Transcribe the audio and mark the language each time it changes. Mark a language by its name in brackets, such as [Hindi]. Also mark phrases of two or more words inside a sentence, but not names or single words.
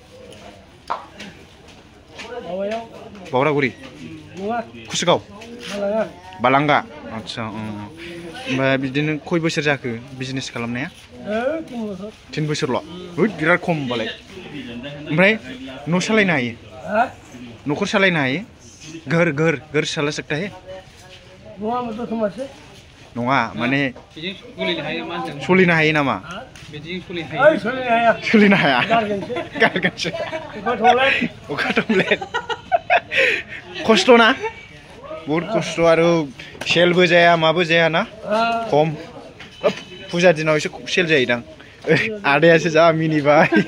[Bodo] बावरागुरि कुसुगाव बालांगा आदसा ओमफ्राय बिदिनो खय बोसोर जाखो बिजनेस खालामनाया 3 बोसोरल' बिराद खम होमबालाय ओमफ्राय न' सालायनो हायो न'खर सालायनो हायो [Hindi] घर साला सकता है [Bodo] नङा माने सोलिनो हायो नामा सोलिनो हाया गारगोनसो अखा थमब्लेट खस्थ' ना बहुत खस्थ' आरो सेलबो जाया माबो जाया ना खम फुजा दिनाव एसे सेल जायोदां आदायासो जा मिनिबाय